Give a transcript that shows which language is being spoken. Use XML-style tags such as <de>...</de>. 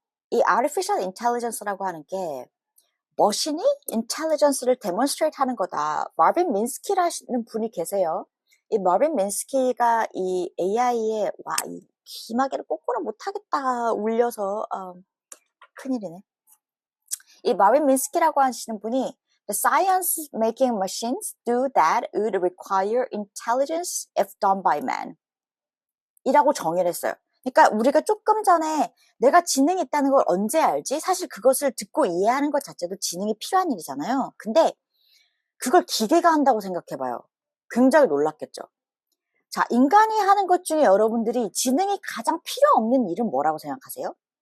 <ko>이 artificial intelligence라고 하는 게 머신이 intelligence를 demonstrate 하는 거다. 마빈 민스키라는 분이 계세요. 이 마빈 민스키가 이 AI에 이 귀마개를 꼬꾸로 못하겠다 울려서 큰일이네. 이 마빈 민스키라고 하시는 분이</ko> <en>The science making machines do that would require intelligence if done by man</en> <ko>이라고 정의를 했어요. 그러니까 우리가 조금 전에 내가 지능이 있다는 걸 언제 알지? 사실 그것을 듣고 이해하는 것 자체도 지능이 필요한 일이잖아요. 근데 그걸 기계가 한다고 생각해봐요. 굉장히 놀랍겠죠. 자, 인간이 하는 것 중에 여러분들이 지능이 가장 필요 없는 일은 뭐라고 생각하세요?</ko>